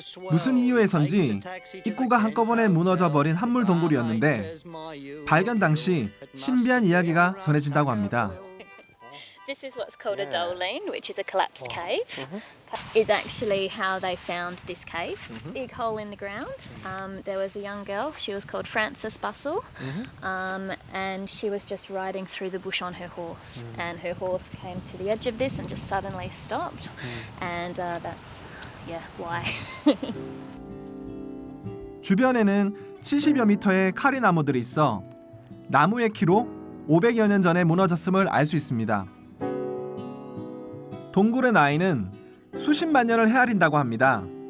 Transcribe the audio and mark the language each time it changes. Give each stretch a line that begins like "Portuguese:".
Korean: 무슨 이유에선지 입구가 한꺼번에 무너져 버린 한물 동굴이었는데 발견 당시 신비한 이야기가 전해진다고 합니다.
English: This is what's called a Dolene, which is a collapsed cave. Is actually how they found this cave. Big hole in the ground. There was a young girl. She was called Frances Bussell, and she was just riding through the bush on her horse. And her horse came to the edge of this and just suddenly stopped. And that's why.
Korean: 주변에는 70여 미터의 카리 나무들이 있어 나무의 키로 500여 년 전에 무너졌음을 알 수 있습니다. 동굴의 나이는 수십만 년을 헤아린다고 합니다.